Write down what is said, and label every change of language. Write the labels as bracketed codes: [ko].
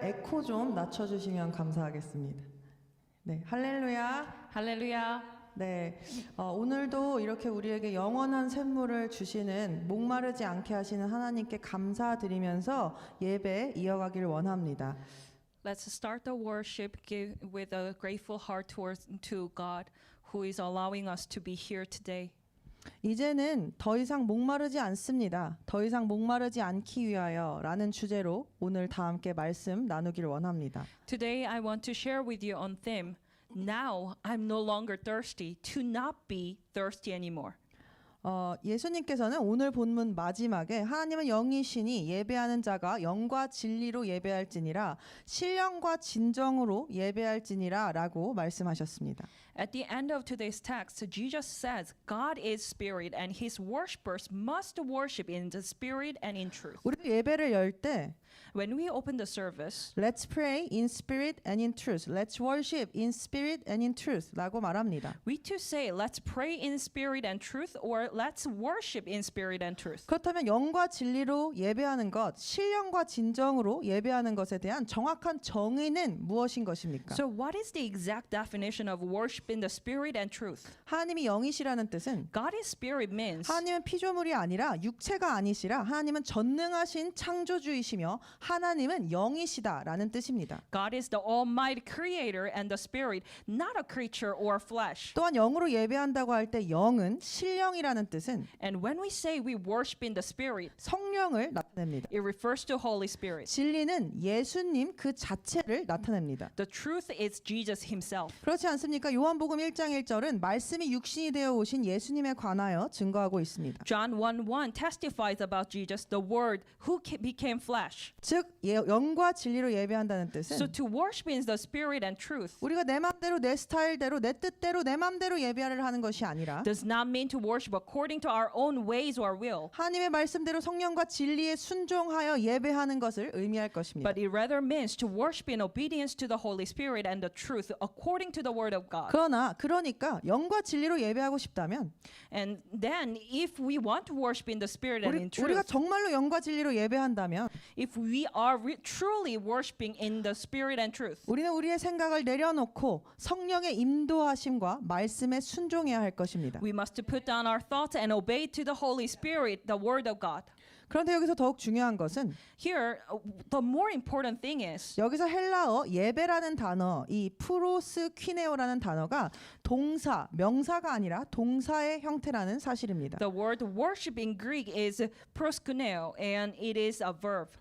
[ko] 에코 좀 낮춰주시면 감사하겠습니다. 네. 할렐루야. 할렐루야. 네. 오늘도 이렇게 우리에게 영원한 샘물을 주시는 목마르지 않게 하시는 하나님께 감사드리면서 예배 이어가기를 원합니다. [en] Let's start the worship with a grateful heart to God who is allowing us to be here today. [ko] 이제는 더 이상 목마르지 않습니다. 더 이상 목마르지 않기 위하여 라는 주제로 오늘 다 함께 말씀 나누기를 원합니다. [en] Today I want to share with you on theme, Now I'm no longer thirsty, to not be thirsty anymore. [ko] 예수님께서는 오늘 본문 마지막에 하나님은 영이시니 예배하는 자가 영과 진리로 예배할지니라 신령과 진정으로 예배할지니라 라고 말씀하셨습니다. [en] At the end of today's text, Jesus says, God is spirit and his worshippers must worship in the spirit and in truth. [ko] 우리 예배를 열 때 [en] When we open the service, Let's pray in spirit and in truth. Let's worship in spirit and in truth [ko] 라고 말합니다. [en] we too say, let's pray in spirit and truth, or let's worship in spirit and truth. [ko] 그렇다면 영과 진리로 예배하는 것, 신령과 진정으로 예배하는 것에 대한 정확한 정의는 무엇인 것입니까? [en] So what is the exact definition of worship in the spirit and truth? [ko] 하나님이 영이시라는 뜻은 [en] God is spirit means [ko] 하나님은 피조물이 아니라 육체가 아니시라 하나님은 전능하신 창조주이시며 하나님은 영이시다라는 뜻입니다. [en] God is the almighty creator and the spirit, not a creature or flesh. [ko] 또한 영으로 예배한다고 할 때 영은 신령이라는 뜻은 [en] And when we say we worship in the spirit, [ko] 성령을 나타냅니다. [en] it refers to Holy Spirit. [ko] 진리는 예수님 그 자체를 나타냅니다. [en] The truth is Jesus himself. [ko] 그렇지 않습니까? 요한복음 1장 1절은 말씀이 육신이 되어 오신 예수님에 관하여 증거하고 있습니다. [en] John 1:1 testifies about Jesus, the word who became flesh. [ko] 즉 영과 진리로 예배한다는 [en] So [ko] 뜻은 [en] to worship in the spirit and truth [ko] 우리가 내 마음대로 내 스타일대로 내 뜻대로 내 마음대로 예배를 하는 것이 아니라 [en] does not mean to worship according to our own ways or will, [ko] 하나님의 말씀대로 성령과 진리에 순종하여 예배하는 것을 의미할 것입니다. [en] but it rather means to worship in obedience to the Holy Spirit and the truth according to the word of God. [ko] 그러니까 영과 진리로 예배하고 싶다면 [en] And then if we want to worship in the spirit and in [ko] 우리가 [en] truth, [ko] 정말로 영과 진리로 예배한다면 [en] if we we are truly worshiping in the spirit and truth. [ko] 우리는 우리의 생각을 내려놓고 성령의 인도하심과 말씀에 순종해야 할 것입니다. [en] We must put down our thoughts and obey to the Holy Spirit, the word of God. [ko] 그런데 여기서 더욱 중요한 것은 [en] Here, the more important thing is [ko] 여기서 헬라어 예배라는 단어, 이 프로스퀴네오라는 단어가 동사, 명사가 아니라 동사의 형태라는 사실입니다. [en] the word worship in Greek is proskuneo, and it is a verb.